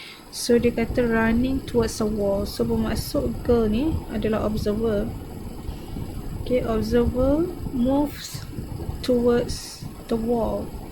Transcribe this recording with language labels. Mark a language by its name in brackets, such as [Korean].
[Malay] So dia kata [English] running towards a wall. [Malay] So bermaksud girl ni adalah observer. [English] Okay, observer moves towards the wall.